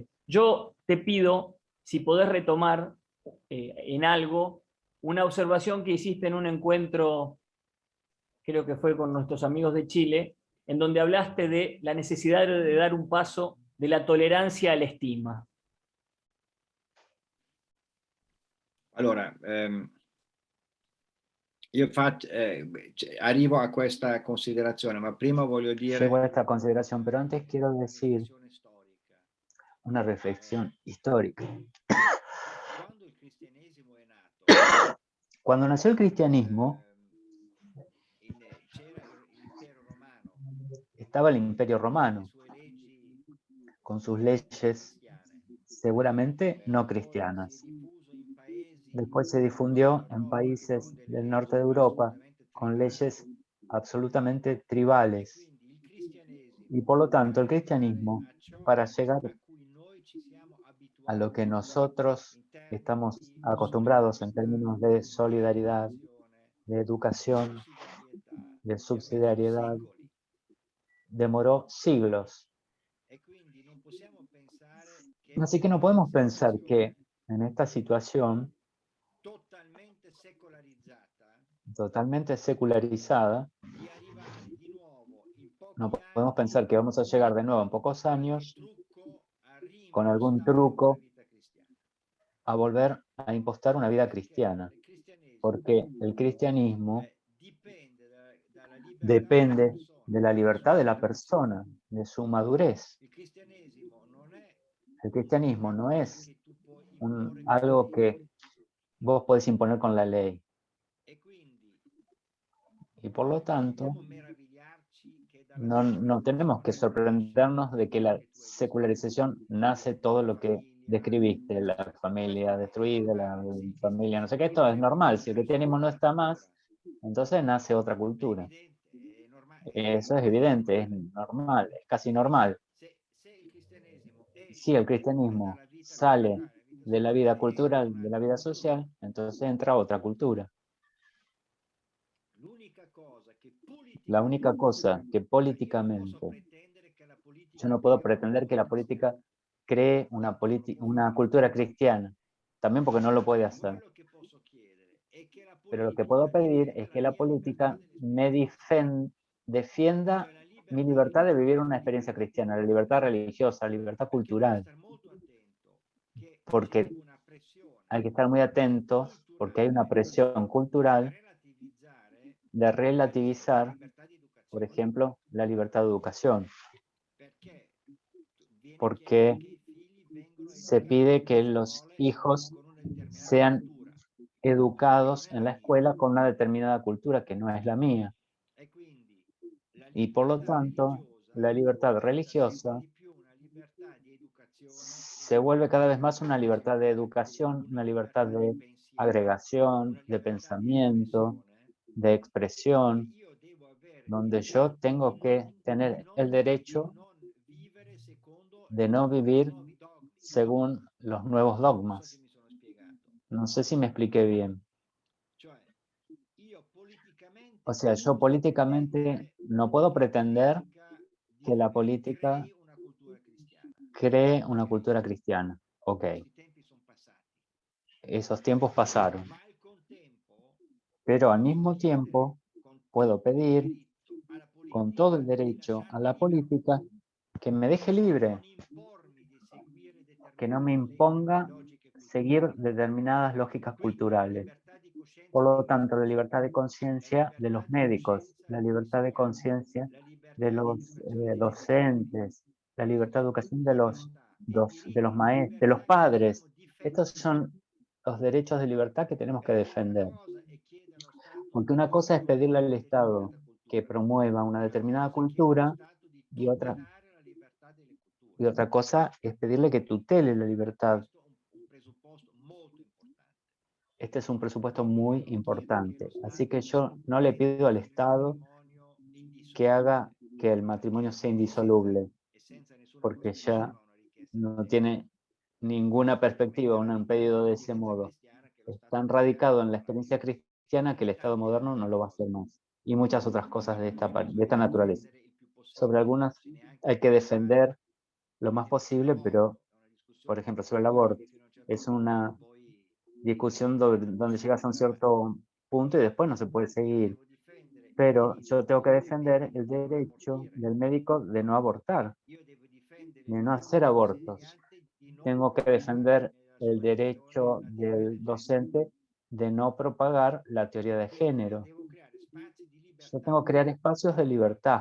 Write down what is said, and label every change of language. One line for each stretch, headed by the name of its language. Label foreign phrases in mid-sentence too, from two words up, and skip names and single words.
Spanish: Yo te pido si podés retomar en algo una observación que hiciste en un encuentro creo que fue con nuestros amigos de Chile, en donde hablaste de la necesidad de dar un paso de la tolerancia a la estima.
Italian: Allora, io arrivo a questa considerazione, ma prima voglio dire
Spanish: Llego a esta consideración, pero antes quiero decir
Italian: riflessione storica.
Spanish: una reflexión histórica.
Italian: Quando il cristianesimo è nato,
Spanish: Cuando nació el cristianismo,
Italian: c'era l'impero romano,
Spanish: estaba el Imperio Romano,
Italian: le sue leggi
Spanish: con sus leyes
Italian: cristiane.
Spanish: seguramente no
Italian: Poi si è
Spanish: cristianas.
Italian: diffuso in paesi
Spanish: Después se difundió
Italian: del
Spanish: en
Italian: nord
Spanish: países
Italian: con delle
Spanish: del
Italian: leggi
Spanish: norte de Europa
Italian: assolutamente
Spanish: con
Italian: tribali.
Spanish: leyes absolutamente
Italian: E
Spanish: tribales.
Italian: quindi il cristianesimo,
Spanish: Y por lo
Italian: per
Spanish: tanto, el
Italian: arrivare
Spanish: cristianismo,
Italian: a ciò
Spanish: para llegar
Italian: a cui noi ci siamo
Spanish: a lo que
Italian: abituati
Spanish: nosotros
Italian: in termini
Spanish: estamos
Italian: di
Spanish: acostumbrados en
Italian: solidarietà,
Spanish: términos de solidaridad,
Italian: cooperazione,
Spanish: de educación,
Italian: sussidiarietà,
Spanish: de
Italian: ci ha messo
Spanish: subsidiariedad,
Italian: secoli.
Spanish: demoró siglos.
Italian: E quindi non possiamo pensare che
Spanish: Así que
Italian: in
Spanish: no
Italian: questa
Spanish: podemos pensar que
Italian: situazione
Spanish: en esta situación
Italian: totalmente secolarizzata
Spanish: totalmente secularizada,
Italian: di arrivare di nuovo in
Spanish: no
Italian: pochi
Spanish: podemos
Italian: anni
Spanish: pensar que vamos a llegar de nuevo en
Italian: con
Spanish: pocos
Italian: qualche
Spanish: años
Italian: trucco a
Spanish: con algún
Italian: reimpostare una
Spanish: truco
Italian: vita cristiana.
Spanish: a volver a impostar una vida
Italian: Perché
Spanish: cristiana,
Italian: il cristianesimo
Spanish: porque el cristianismo
Italian: dipende dalla libertà della
Spanish: depende
Italian: persona,
Spanish: de la
Italian: dalla sua
Spanish: libertad de la
Italian: maturazione.
Spanish: persona, de su madurez.
Italian: Il cristianesimo non è
Spanish: El cristianismo no
Italian: qualcosa
Spanish: es
Italian: che tu puoi imporre con la
Spanish: algo que
Italian: legge.
Spanish: vos podés imponer con la ley.
Italian: E quindi
Spanish: Y por lo
Italian: non
Spanish: tanto,
Italian: dobbiamo meravigliarci che dalla
Spanish: no tenemos que
Italian: secolarizzazione
Spanish: sorprendernos
Italian: nasce
Spanish: de que
Italian: quello
Spanish: la
Italian: che tu hai
Spanish: secularización
Italian: descritto.
Spanish: nace todo
Italian: La
Spanish: lo que
Italian: famiglia,
Spanish: describiste, la
Italian: questo
Spanish: familia
Italian: è
Spanish: destruida, la
Italian: normale. Se il
Spanish: familia, no sé qué,
Italian: cristianesimo
Spanish: esto
Italian: non
Spanish: es
Italian: è
Spanish: normal.
Italian: più
Spanish: Si el
Italian: nella
Spanish: cristianismo no
Italian: sua
Spanish: está
Italian: natura,
Spanish: más, entonces nace otra
Italian: è
Spanish: cultura.
Italian: evidente, è
Spanish: Eso es
Italian: normale.
Spanish: evidente, es normal, es casi normal.
Italian: Se il cristianesimo
Spanish: Si el
Italian: esce
Spanish: cristianismo
Italian: dalla vita
Spanish: sale
Italian: culturale, la vita
Spanish: de la
Italian: sociale,
Spanish: vida
Italian: entra
Spanish: cultural, de la
Italian: un'altra
Spanish: vida
Italian: cultura.
Spanish: social, entonces entra otra cultura.
Italian: L'unica cosa che
Spanish: La única cosa
Italian: politicamente,
Spanish: que
Italian: cioè io non posso
Spanish: políticamente,
Italian: pretendere che la
Spanish: yo
Italian: politica
Spanish: no puedo
Italian: crei una
Spanish: pretender que
Italian: cultura
Spanish: la
Italian: cristiana.
Spanish: política cree
Italian: Questo non lo può
Spanish: una
Italian: fare.
Spanish: cultura cristiana, también porque no lo puede hacer.
Italian: Quello che posso chiedere è che la
Spanish: Pero lo que puedo
Italian: politica
Spanish: pedir
Italian: difenda
Spanish: es
Italian: la
Spanish: que la
Italian: mia libertà
Spanish: política me
Italian: dell'esperienza cristiana.
Spanish: defienda
Italian: Cioè la
Spanish: mi
Italian: libertà di
Spanish: libertad de vivir
Italian: vivere, la
Spanish: una experiencia
Italian: libertà di
Spanish: cristiana, la libertad
Italian: educarmi.
Spanish: religiosa, la libertad
Italian: Perché devo
Spanish: cultural,
Italian: stare molto attento che c'è
Spanish: porque
Italian: una
Spanish: hay
Italian: pressione
Spanish: que estar muy atentos porque hay una
Italian: culturale
Spanish: presión
Italian: di
Spanish: cultural
Italian: relativizzare,
Spanish: de
Italian: per esempio, la
Spanish: relativizar,
Italian: libertà di
Spanish: por
Italian: educazione.
Spanish: ejemplo, la libertad de educación,
Italian: Perché viene chiesto
Spanish: porque
Italian: che i figli vengano
Spanish: se
Italian: educati
Spanish: pide que
Italian: nelle
Spanish: los
Italian: scuole
Spanish: hijos
Italian: con una determinata
Spanish: sean
Italian: cultura, che non
Spanish: educados
Italian: è
Spanish: en
Italian: la
Spanish: la
Italian: mia.
Spanish: escuela con una determinada cultura que no es la mía.
Italian: E quindi la
Spanish: Y por lo
Italian: libertà
Spanish: tanto,
Italian: religiosa
Spanish: la libertad
Italian: diventa sempre
Spanish: religiosa
Italian: di più una libertà di educazione,
Spanish: se
Italian: una
Spanish: vuelve cada
Italian: libertà
Spanish: vez
Italian: di
Spanish: más una libertad de
Italian: agregazione,
Spanish: educación,
Italian: una
Spanish: una libertad
Italian: libertà di
Spanish: de
Italian: pensiero, una
Spanish: agregación, de
Italian: libertà di
Spanish: pensamiento,
Italian: espressione,
Spanish: de
Italian: dove
Spanish: expresión,
Italian: io devo avere il
Spanish: donde yo
Italian: diritto
Spanish: tengo que
Italian: di
Spanish: tener el derecho
Italian: non vivere secondo
Spanish: de no
Italian: i
Spanish: vivir
Italian: nuovi dogmi.
Spanish: según los nuevos
Italian: Non so se
Spanish: dogmas.
Italian: mi sono spiegato.
Spanish: No sé si me expliqué bien.
Italian: Cioè, io
Spanish: O
Italian: politicamente
Spanish: sea,
Italian: non
Spanish: yo
Italian: posso
Spanish: políticamente
Italian: pretendere
Spanish: no puedo
Italian: che la
Spanish: pretender
Italian: politica
Spanish: que la política
Italian: crei una cultura cristiana.
Spanish: cree una
Italian: Ok,
Spanish: cultura cristiana. Ok,
Italian: questi tempi sono passati.
Spanish: esos tiempos pasaron.
Italian: Ma al contempo
Spanish: Pero al
Italian: posso
Spanish: mismo
Italian: chiedere
Spanish: tiempo
Italian: con
Spanish: puedo
Italian: tutto il
Spanish: pedir
Italian: diritto alla
Spanish: con todo el
Italian: politica di
Spanish: derecho a
Italian: lasciarmi
Spanish: la
Italian: libero,
Spanish: política que me deje
Italian: di
Spanish: libre,
Italian: non impormi di seguire
Spanish: que no me
Italian: determinate
Spanish: imponga
Italian: logiche
Spanish: seguir
Italian: culturali.
Spanish: determinadas lógicas
Italian: Quindi la
Spanish: culturales.
Italian: libertà di coscienza
Spanish: Por
Italian: dei
Spanish: lo tanto, la
Italian: medici,
Spanish: libertad de
Italian: la
Spanish: conciencia de
Italian: libertà
Spanish: los
Italian: di
Spanish: médicos,
Italian: coscienza
Spanish: la
Italian: degli
Spanish: libertad de
Italian: insegnanti,
Spanish: conciencia
Italian: la
Spanish: de
Italian: libertà di
Spanish: los
Italian: educazione dei genitori,
Spanish: docentes, la
Italian: quindi
Spanish: libertad de
Italian: tutte
Spanish: educación
Italian: libertà e
Spanish: de los
Italian: diritti di
Spanish: maestros, de los
Italian: libertà che dobbiamo
Spanish: padres. Estos
Italian: difendere.
Spanish: son los derechos de libertad que tenemos que
Italian: Perché una
Spanish: defender.
Italian: cosa è chiedere allo Stato
Spanish: Porque una
Italian: di
Spanish: cosa es pedirle al
Italian: promuovere
Spanish: Estado
Italian: determinata
Spanish: que
Italian: cultura,
Spanish: promueva una
Italian: un'altra
Spanish: determinada
Italian: cosa è chiedere allo
Spanish: cultura
Italian: Stato di
Spanish: y
Italian: tutelare la libertà delle culture.
Spanish: otra cosa es pedirle que tutele la libertad.
Italian: Questo è un presupposto molto importante.
Spanish: Este es un presupuesto
Italian: Quindi
Spanish: muy
Italian: io non chiedo che lo
Spanish: importante. Así que
Italian: Stato
Spanish: yo no le pido al
Italian: renda il
Spanish: Estado
Italian: matrimonio
Spanish: que haga
Italian: indissolubile,
Spanish: que el matrimonio
Italian: perché
Spanish: sea indisoluble,
Italian: senza nessuna
Spanish: porque ya
Italian: prospettiva una richiesta del
Spanish: no
Italian: genere.
Spanish: tiene ninguna
Italian: Come
Spanish: perspectiva,
Italian: è
Spanish: un pedido de ese
Italian: nell'esperienza
Spanish: modo.
Italian: cristiana che lo
Spanish: Es
Italian: Stato
Spanish: tan
Italian: cristiano
Spanish: radicado en
Italian: non
Spanish: la
Italian: lo farà
Spanish: experiencia
Italian: mai.
Spanish: cristiana que el
Italian: E
Spanish: Estado
Italian: tante
Spanish: moderno no
Italian: altre
Spanish: lo va a hacer
Italian: cose.
Spanish: más. Y muchas otras
Italian: Su
Spanish: cosas de
Italian: alcune
Spanish: de esta
Italian: bisogna
Spanish: naturaleza.
Italian: difendere il più
Spanish: Sobre
Italian: possibile,
Spanish: algunas
Italian: forse neanche
Spanish: hay que
Italian: abbastanza.
Spanish: defender lo más
Italian: Perché
Spanish: posible, pero,
Italian: sull'aborto è una
Spanish: por
Italian: discussione che
Spanish: ejemplo,
Italian: va
Spanish: sobre el
Italian: avanti
Spanish: aborto,
Italian: fino a un certo
Spanish: es
Italian: punto e
Spanish: una
Italian: poi
Spanish: discusión donde llegas a un
Italian: bisognerà
Spanish: cierto punto y después no se puede seguir.
Italian: devo difendere
Spanish: Pero yo tengo que defender el derecho del médico de no abortar, de no hacer abortos. Tengo que defender el derecho del docente de no propagar la teoría de género. Yo tengo que crear espacios de libertad.